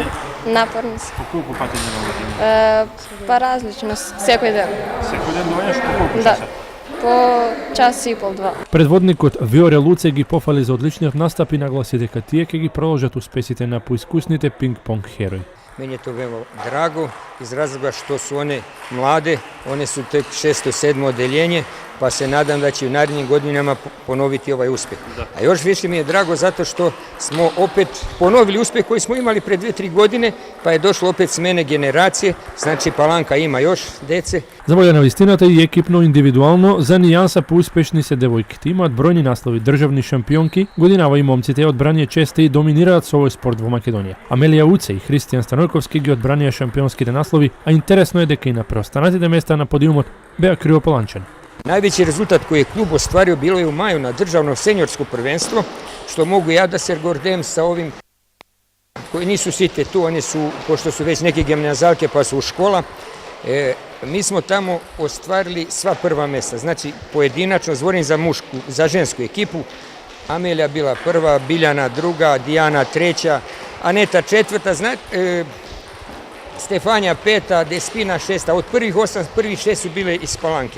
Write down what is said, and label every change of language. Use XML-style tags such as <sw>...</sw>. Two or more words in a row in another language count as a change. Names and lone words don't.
<mk>Напорни се. По колку пати денот? Па различно, секој ден. Секој ден доаѓаш по колку Да. часа? По час и пол, 2. Предводникот Виоре Луце ги пофали за одличниот настап и нагласи дека тие ќе ги продолжат успесите на поискусните пинг-понг херои.</mk> <sr>Meni je to veoma drago iz razloga što su one mlade, one su tek 6. 7. odeljenje, pa se nadam da će u narednim godinama ponoviti ovaj uspeh. A još više mi je drago zato što smo opet ponovili uspeh koji smo imali pre 2-3 godine, pa je došlo opet smene generacije, znači Palanka ima još dece.</sr> <mk>За волја на вистината и екипно индивидуално, за нијанса поуспешни се девојките. Имаат бројни наслови државни шампионки, годинава и момците од брание честе и доминираат со овој спорт во Македонија. Амелија Уце и Христијан Станојковски Станојковски ги одбранија шампионските наслови, а интересно е дека и на преостанатите места на подиумот беа криополанчани.</mk> <sr>Najveći rezultat koji je klub ostvario bilo je u maju na državno seniorsko prvenstvo, što mogu ja da se gordim sa ovim koji nisu site tu, oni su, pošto su već neke gimnazalke pa su u škola, mi smo tamo ostvarili sva prva mesta, znači pojedinačno, zvorim za žensku ekipu, Amelija bila prva, Biljana druga, Dijana treća, Aneta četvrta, Stefanja peta, Despina šesta, od prvih 6 su bile iz Palanke.</sr>